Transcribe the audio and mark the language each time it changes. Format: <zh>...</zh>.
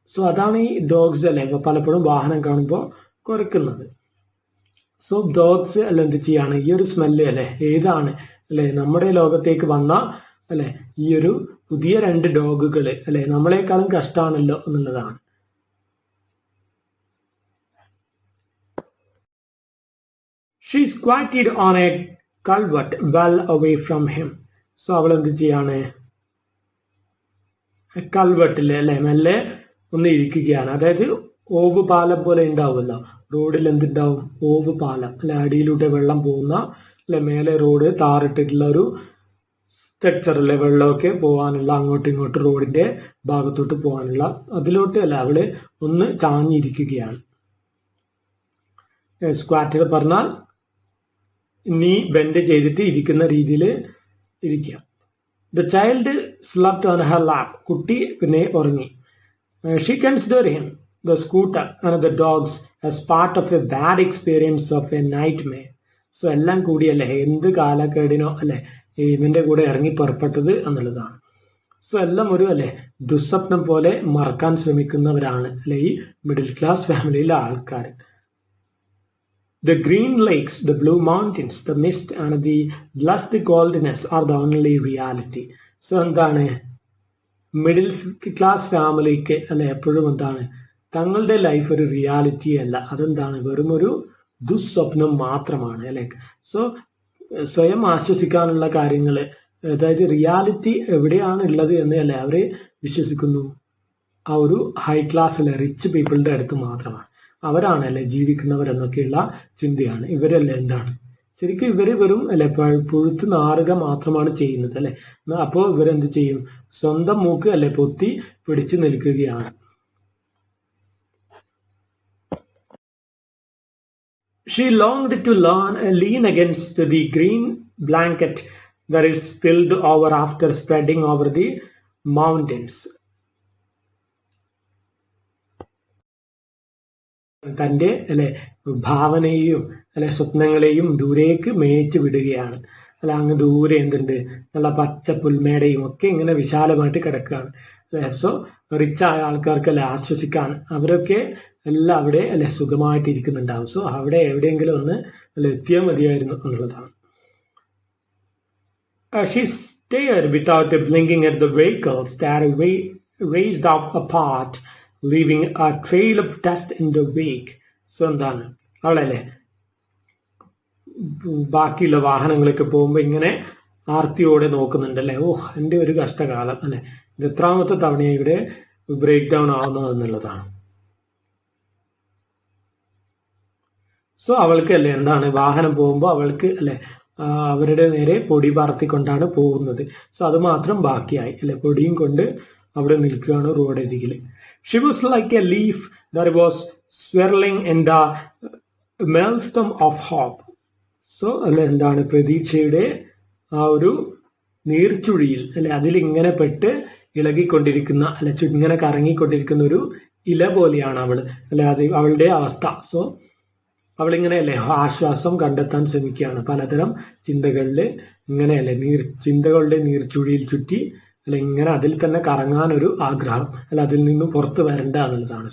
<ml>So അതാണ് ഈ dogs അല്ലെ പലപ്പോഴും വാഹനം കാണുമ്പോൾ കുരക്കുന്നത്. സോ ഡോഗ്സ് അല്ല എന്ത് ചെയ്യാണ്, ഈ ഒരു സ്മെല്ല് അല്ലെ ഏതാണ് അല്ലെ നമ്മുടെ ലോകത്തേക്ക് വന്ന അല്ലെ ഈ ഒരു പുതിയ രണ്ട് ഡോഗുകൾ അല്ലെ നമ്മളെക്കാളും കഷ്ടമാണല്ലോ എന്നുള്ളതാണ്.</ml> <en>She squatted on a culvert well away from him.</en> <ml>So അവൾ എന്ത് ചെയ്യാണ്, കൾവെട്ടില് അല്ലെ മെല്ലെ ഒന്ന് ഇരിക്കുകയാണ്. അതായത് ഓവ് പാലം പോലെ ഉണ്ടാവുമല്ലോ റോഡിൽ, എന്തുണ്ടാവും, ഓവ് പാലം അല്ലെ, അടിയിലൂടെ വെള്ളം പോകുന്ന അല്ലെ, മേലെ റോഡ് താറിട്ടിട്ടുള്ള ഒരു സ്ട്രക്ചർ അല്ലെ, വെള്ളമൊക്കെ പോകാനുള്ള അങ്ങോട്ടും ഇങ്ങോട്ടും റോഡിന്റെ ഭാഗത്തോട്ട് പോകാനുള്ള അതിലോട്ട് അല്ല അവള് ഒന്ന് ചാഞ്ഞിരിക്കുകയാണ്. സ്ക്വാറ്റ് പറഞ്ഞാൽ നീ ബെൻഡ് ചെയ്തിട്ട് ഇരിക്കുന്ന രീതിയിൽ ഇരിക്കുക.</ml> <en>The child slept on her lap.</en> <ml>കുട്ടി പിന്നെ ഉറങ്ങി.</ml> <en>She consider him, the scooter and the dogs as part of a bad experience of a nightmare.</en> <ml>So എല്ലാം കൂടിയല്ലേ എന്ത് കാലക്കേടിനോ അല്ലെ ഇവന്റെ കൂടെ ഇറങ്ങി പുറപ്പെട്ടത് എന്നുള്ളതാണ്. സോ എല്ലാം ഒരു അല്ലെ ദുസ്വപ്നം പോലെ മറക്കാൻ ശ്രമിക്കുന്നവരാണ് അല്ലെ ഈ മിഡിൽ ക്ലാസ് ഫാമിലിയിലെ ആൾക്കാർ.</ml> <en>The green lakes, the blue mountains, the mist and the blessed coldness are the only reality.</en> <ml>So എന്താണ് മിഡിൽ ക്ലാസ് ഫാമിലിക്ക് അല്ലെ എപ്പോഴും എന്താണ് തങ്ങളുടെ ലൈഫ് ഒരു റിയാലിറ്റി അല്ല, അതെന്താണ് വെറും ഒരു ദുസ്വപ്നം മാത്രമാണ് അല്ലെ. സോ സ്വയം ആശ്വസിക്കാനുള്ള കാര്യങ്ങൾ, അതായത് റിയാലിറ്റി എവിടെയാണ് ഉള്ളത് എന്ന് അല്ലെ അവര് വിശ്വസിക്കുന്നു ആ ഒരു ഹൈ ക്ലാസ്സിലെ റിച്ച് പീപ്പിളിന്റെ അടുത്ത് മാത്രമാണ്. അവരാണല്ലേ ജീവിക്കുന്നവർ എന്നൊക്കെയുള്ള ചിന്തയാണ്. ഇവരല്ലേ എന്താണ് ശരിക്കും ഇവര് വെറും അല്ലെ പുഴുത്ത് നാറുക മാത്രമാണ് ചെയ്യുന്നത് അല്ലെ. അപ്പോ ഇവരെന്ത് ചെയ്യും, സ്വന്തം മൂക്ക് അല്ലെ പൊത്തി പിടിച്ചു നിൽക്കുകയാണ്.</ml> <en>She longed to lean against the green blanket that is spilled over after spreading over the mountains.</en> <ml>തന്റെ അല്ലെ ഭാവനയെയും അല്ലെ സ്വപ്നങ്ങളെയും ദൂരേക്ക് മേയിച്ചു വിടുകയാണ്. അല്ല അങ്ങ് ദൂരെ എന്തുണ്ട്, നല്ല പച്ച പുൽമേടയും ഒക്കെ ഇങ്ങനെ വിശാലമായിട്ട് കിടക്കുകയാണ്. സോ റിച്ചായ ആൾക്കാർക്ക് അല്ലെ ആശ്വസിക്കാൻ അവരൊക്കെ എല്ലാം അവിടെ അല്ലെ സുഖമായിട്ട് ഇരിക്കുന്നുണ്ടാവും. സോ അവിടെ എവിടെയെങ്കിലും ഒന്ന് അല്ലെ എത്തിയാൽ മതിയായിരുന്നു എന്നുള്ളതാണ്.</ml> <en>She stared without blinking at the vehicles that raced up apart, leaving a trail of dust in the wake.</en> <ml>So എന്താണ് അവളല്ലേ ബാക്കിയുള്ള വാഹനങ്ങളൊക്കെ പോകുമ്പോ ഇങ്ങനെ ആർത്തിയോടെ നോക്കുന്നുണ്ട് അല്ലെ. ഓഹ് എന്റെ ഒരു കഷ്ടകാലം അല്ലെ, ഇത് എത്രാമത്തെ തവണയാണ് ഇവിടെ ബ്രേക്ക് ഡൗൺ ആവുന്നത് എന്നുള്ളതാണ്. സോ അവൾക്ക് അല്ലെ എന്താണ് വാഹനം പോകുമ്പോൾ അവൾക്ക് അല്ലെ അവരുടെ നേരെ പൊടി പറത്തിക്കൊണ്ടാണ് പോകുന്നത്. സോ അത് മാത്രം ബാക്കിയായി അല്ലെ, പൊടിയും കൊണ്ട് അവിടെ നിൽക്കുകയാണ് റോഡരികിൽ.</ml> <en>She was like a leaf that was swirling in the maelstrom of hope.</en> <ml>So അല്ലെ എന്താണ് പ്രതീക്ഷയുടെ ആ ഒരു നീർച്ചുഴിയിൽ അല്ലെ അതിലിങ്ങനെ പെട്ട് ഇളകിക്കൊണ്ടിരിക്കുന്ന അല്ലെ ഇങ്ങനെ കറങ്ങിക്കൊണ്ടിരിക്കുന്ന ഒരു ഇല പോലെയാണ് അവള് അല്ലെ, അത് അവളുടെ അവസ്ഥ. സോ അവളിങ്ങനെ അല്ലെ ആശ്വാസം കണ്ടെത്താൻ ശ്രമിക്കുകയാണ് പലതരം ചിന്തകളില് ഇങ്ങനെയല്ലേ ചിന്തകളുടെ നീർച്ചുഴിയിൽ ചുറ്റി അല്ല ഇങ്ങനെ അതിൽ തന്നെ കറങ്ങാൻ ഒരു ആഗ്രഹം അല്ല, അതിൽ നിന്നും പുറത്തു വരണ്ട എന്നുള്ളതാണ്.</ml>